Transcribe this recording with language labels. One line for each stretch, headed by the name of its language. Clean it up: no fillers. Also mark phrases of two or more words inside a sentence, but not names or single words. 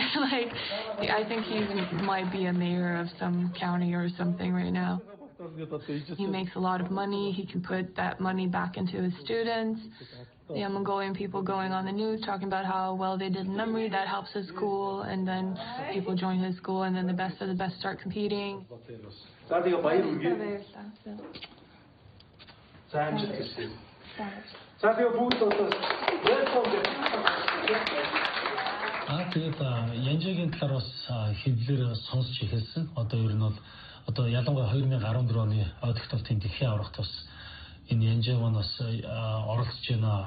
English: Like, I think he might be a mayor of some county or something right now. He makes a lot of money, he can put that money back into his students. Yeah, Mongolian people going on the news talking about how well they did in memory, that helps his school, and then people join his school, and then the best of the best start competing.
Mongolian: Тэгээд янжагийн талаар бас хэвлэлээр сонсч эхэлсэн. Одоо ер нь бол одоо ялангуяа 2014 оны ойдогтолтын дэлхийн аврагт бас энэ янжаа маань бас оролцож байна.